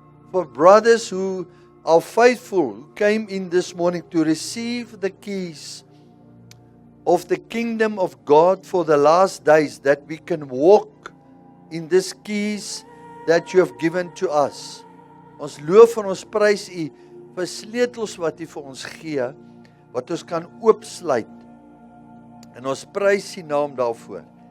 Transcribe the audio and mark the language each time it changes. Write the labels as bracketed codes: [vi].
[en] For brothers who are faithful, who came in this morning to receive the keys of the kingdom of God for the last days, that we can walk in these keys that you have given to us. [af] Ons loof en ons prys U vir sleutels wat U vir ons gee, wat ons kan oopsluit. En ons prys U naam daarvoor.